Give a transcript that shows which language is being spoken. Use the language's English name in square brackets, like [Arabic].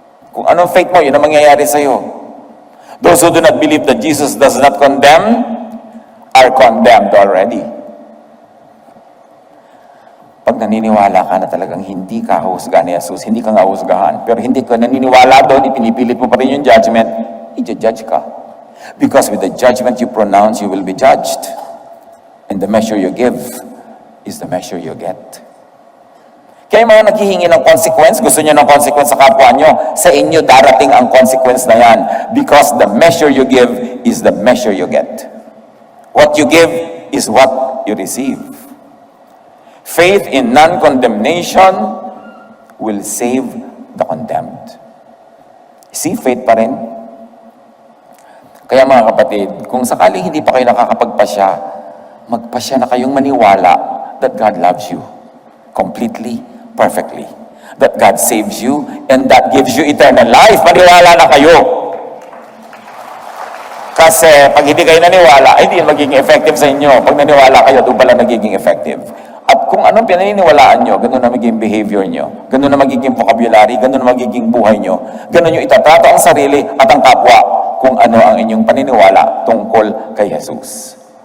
[Filipino] Kung anong faith mo, yun ang mangyayari sa'yo. [English] Those who do not believe that Jesus does not condemn are condemned already. [Filipino] Pag naniniwala ka na talagang hindi ka husgahan ni Jesus, hindi ka nga husgahan, pero hindi ka naniniwala doon, ipinipilit mo pa rin yung judgment, i-judge ka. [English] Because with the judgment you pronounce, you will be judged. And the measure you give is the measure you get. [Filipino] Kaya mga naghihingi ng consequence, gusto niyo ng consequence sa kapwa niyo, sa inyo darating ang consequence na yan. [English] Because the measure you give is the measure you get. What you give is what you receive. Faith in non-condemnation will save the condemned. See, faith [Filipino] pa rin. Kaya mga kapatid, kung sakaling hindi pa kayo nakakapagpasya, magpasya na kayong maniwala [English] that God loves you completely, perfectly. That God saves you and that gives you eternal life. [Filipino] Maniwala na kayo. Kasi pag hindi kayo naniwala, ay hindi magiging effective sa inyo. Pag naniwala kayo, doon pala nagiging effective. At kung anong pinaniniwalaan nyo, ganun na magiging behavior nyo, ganun na magiging vocabulary, ganun na magiging buhay nyo, ganun yung itatrato ang sarili at ang kapwa kung ano ang inyong paniniwala tungkol kay Jesus.